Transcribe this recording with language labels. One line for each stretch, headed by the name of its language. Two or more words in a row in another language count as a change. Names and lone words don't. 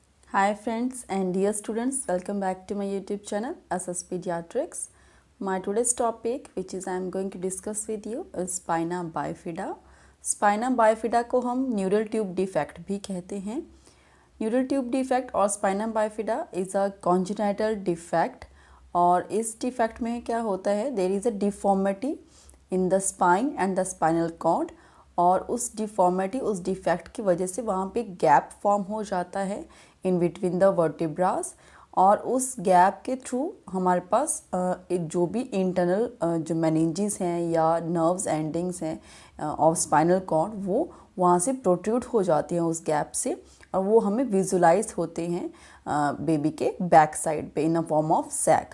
English: Hi friends and dear students, welcome back to my YouTube channel SS Pediatrics. My today's topic which is I am going to discuss with you is spina bifida. Spina bifida
Hindi: को हम
English: neural tube defect
Hindi: भी कहते हैं.
English: neural tube defect
Hindi: और
English: spina bifida is a congenital defect
Hindi: और इस डिफेक्ट में क्या होता है,
English: there is a deformity in the spine and the spinal cord
Hindi: और उस डिफॉर्मिटी उस डिफेक्ट की वजह से वहाँ पे
English: gap form
Hindi: हो जाता है
English: in between the vertebras
Hindi: और उस गैप के थ्रू हमारे पास जो भी इंटरनल जो मेनिंजेस हैं या
English: nerves endings
Hindi: हैं
English: of spinal cord
Hindi: वो वहाँ से प्रोट्रूड हो जाती हैं उस गैप से और वो हमें विजुलाइज होते हैं बेबी के
English: back side
Hindi: पे
English: in a form of sac.